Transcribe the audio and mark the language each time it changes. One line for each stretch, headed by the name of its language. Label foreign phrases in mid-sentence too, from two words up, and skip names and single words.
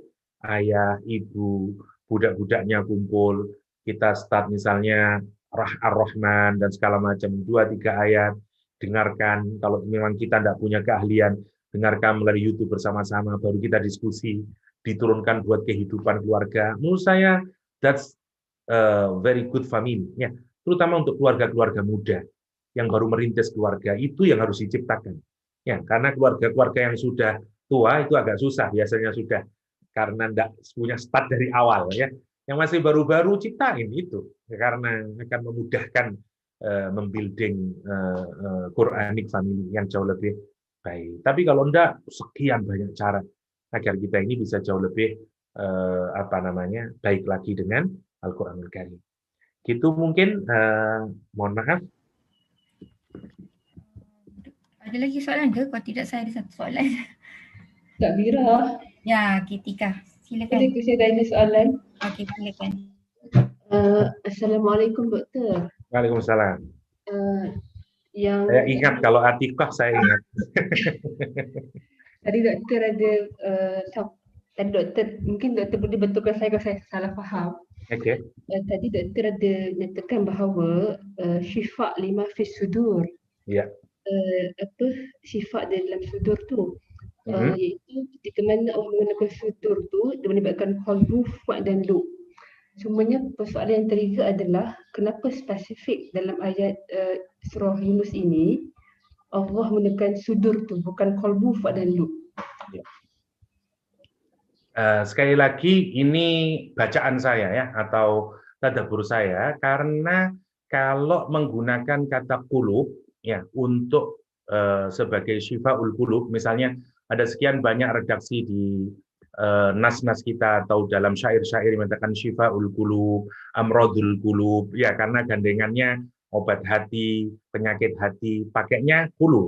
Indonesian: Ayah, ibu, budak-budaknya kumpul, kita start misalnya Ar-Rahman dan segala macam, 2-3 ayat, dengarkan. Kalau memang kita tidak punya keahlian, dengarkan melalui YouTube bersama-sama, baru kita diskusi, diturunkan buat kehidupan keluarga. Menurut saya,
English: that's very good family.
Indonesian: Ya, terutama untuk keluarga-keluarga muda yang baru merintis keluarga, itu yang harus diciptakan. Ya, karena keluarga-keluarga yang sudah tua itu agak susah, biasanya sudah karena tidak punya start dari awal, ya. Yang masih baru-baru ciptain itu, karena akan memudahkan membuilding
English: Quranic family
Indonesian: yang jauh lebih baik. Tapi kalau enggak, sekian banyak cara agar kita ini bisa jauh lebih baik lagi dengan Al-Quranul Karim. Gitu mungkin, mohon maaf.
Malay: Ada lagi soalan ke? Kalau tidak, saya ada satu soalan. Kak Mira. Ya, Ketika. Silakan. Boleh saya tanya soalan? Okey, silakan. Assalamualaikum Doktor. Waalaikumsalam. Yang Saya ingat kalau Atikah saya ingat. Tadi doktor ada tadi doktor, mungkin doktor boleh betulkan saya kalau saya salah faham. Okey. Tadi doktor ada nyatakan bahawa syifa 5
Arabic: في الصدور.
Malay: Ya. Syifa dalam sudur tu. Iaitu ketika mana Allah menggunakan sudur tu, dia menyebabkan qalbu, fuad dan lub. Cumanya persoalan yang terliga adalah kenapa spesifik dalam ayat surah Yunus ini Allah menekan sudur tu, bukan qalbu, fuad dan lub. Ya.
Indonesian: Sekali lagi ini bacaan saya ya, atau tadabbur saya, karena kalau menggunakan kata qulub ya untuk sebagai
Arabic: شفاء القلوب,
Indonesian: misalnya ada sekian banyak redaksi di nas-nas kita atau dalam syair-syair mengatakan
Arabic: شفاء القلوب, أمراض القلوب,
Indonesian: ya karena gandengannya obat hati, penyakit hati, pakainya qulub.